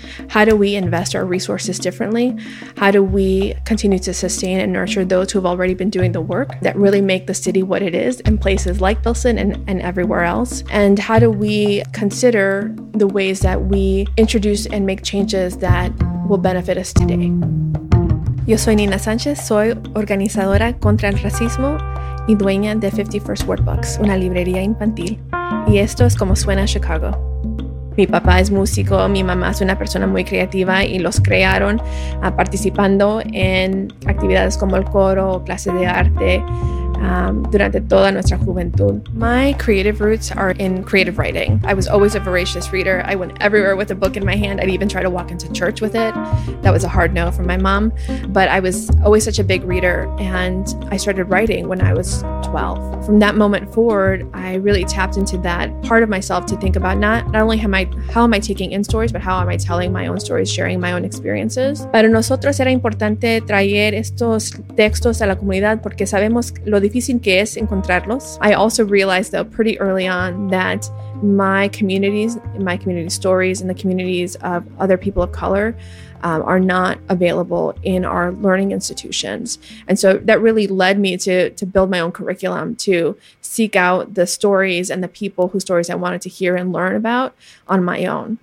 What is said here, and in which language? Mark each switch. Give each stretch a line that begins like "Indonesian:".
English: How do we invest our resources differently? How do we continue to sustain and nurture those who have already been doing the work that really make the city what it is in places like Pilsen and everywhere else? And how do we consider the ways that we introduce and make changes that will benefit us today?
Spanish: Yo soy Nina Sanchez, soy organizadora contra el racismo y dueña de 51st Ward Books, una librería infantil. Y esto es como suena Chicago. Mi papá es músico, mi mamá es una persona muy creativa y los crearon participando en actividades como el coro, clases de arte, durante toda nuestra juventud.
English: My creative roots are in creative writing. I was always a voracious reader. I went everywhere with a book in my hand. I'd even try to walk into church with it. That was a hard no from my mom. But I was always such a big reader, and I started writing when I was 12. From that moment forward, I really tapped into that part of myself to think about not only how am I taking in stories, but how am I telling my own stories, sharing my own experiences.
Spanish: Para nosotros era importante traer estos textos a la comunidad porque sabemos lo difícil que es encontrarlos.
English: I also realized, though, pretty early on that my community stories and the communities of other people of color are not available in our learning institutions. And so that really led me to build my own curriculum, to seek out the stories and the people whose stories I wanted to hear and learn about on my own.